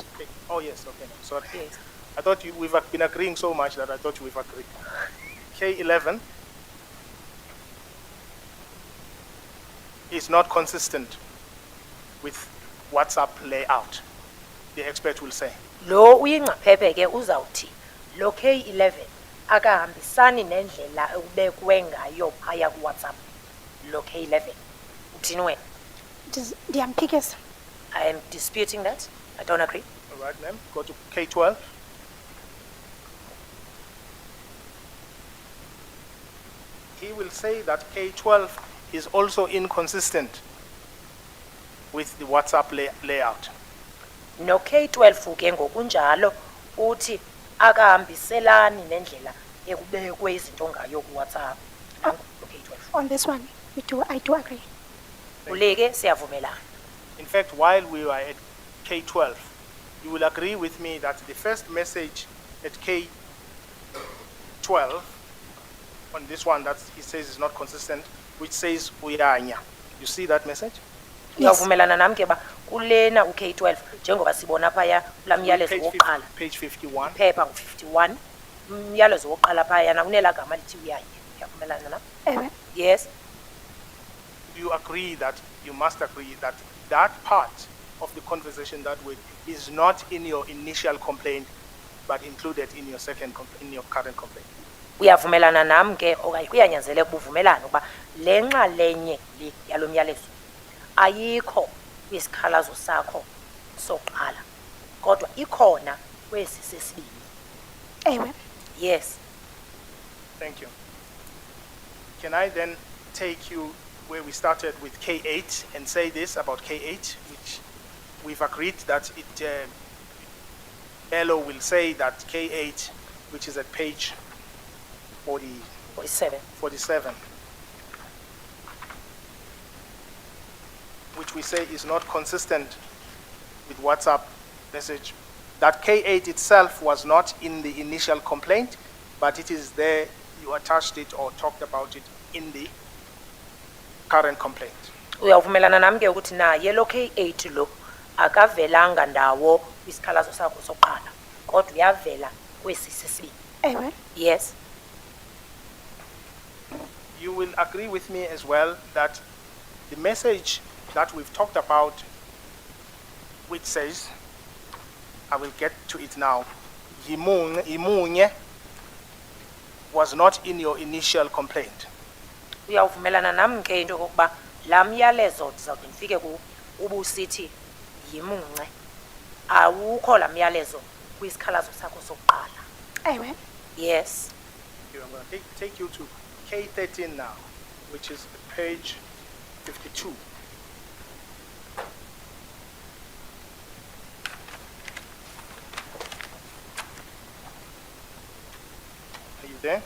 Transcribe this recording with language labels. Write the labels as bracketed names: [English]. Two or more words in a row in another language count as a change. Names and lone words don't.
[English] Oh, yes, okay, no, sorry. Yes. I thought we've been agreeing so much that I thought we've agreed. K11 is not consistent with WhatsApp layout, the expert will say. [Xhosa] Lo uyingcaphephe ke uzawuthi lo K11 akahambisani nendlela ekubekwe ngayo phaya kuWhatsApp. Lo K11. Uthini wena? [English] The ambiguous. I am disputing that. I don't agree. All right, ma'am, go to K12. He will say that K12 is also inconsistent with the WhatsApp layout. [Xhosa] No K12 ke ngokunjalo uthi akahambiselani nendlela ekubekwe izinto ngayo kuWhatsApp. Nangu K12. [English] On this one, I do agree. [Xhosa] Uleke siyavumelana. [English] In fact, while we were at K12, you will agree with me that the first message at K12, on this one that he says is not consistent, which says uyanya. You see that message? Yes. [Xhosa] Uyavumelana nami ke ba kulena uK12 njengoba sibona phaya lamyalezo wokuqala. [English] Page 51. [Xhosa] Phepha u51. Umyalezo wokuqala phaya na unela gama lithi uyanye. Uyavumelana na? Ewe. [English] Yes. You agree that you must agree that that part of the conversation that way is not in your initial complaint, but included in your in your current complaint. [Xhosa] Uyavumelana nami ke okanye kuyanyanzeleka ubuvumelana ukuba lenxalenye le yalomyalezo ayikho kwisikhalazo sakho soqala kodwa ikhona kwesi sesibini. Ewe. [English] Yes. Thank you. Can I then take you where we started with K8 and say this about K8, which we've agreed that it, Elo will say that K8, which is at page 47. 47, which we say is not consistent with WhatsApp message, that K8 itself was not in the initial complaint, but it is there, you attached it or talked about it in the current complaint. [Xhosa] Uyavumelana nami ke ukuthi naye lo K8 lo akavelanga ndawo kwisikhalazo sakho soqala kodwa uyavela kwesi sesibini. Ewe. [English] Yes. You will agree with me as well that the message that we've talked about, which says, I will get to it now, imunye was not in your initial complaint. [Xhosa] Uyavumelana nami ke into kokuba lamyalezo ndizawuthi ndifike ku ubusithi yimunce awukho lamyalezo kwisikhalazo sakho sokuqala. Ewe. [English] Yes. I'm going to take you to K13 now, which is page 52. Are you there?